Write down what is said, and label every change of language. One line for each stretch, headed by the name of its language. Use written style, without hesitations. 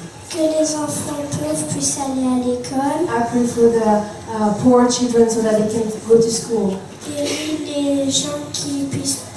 French: que les enfants pauvres puissent aller à l'école.
English: I pray for the poor children so that they can go to school.
French: Guéris les gens qui puissent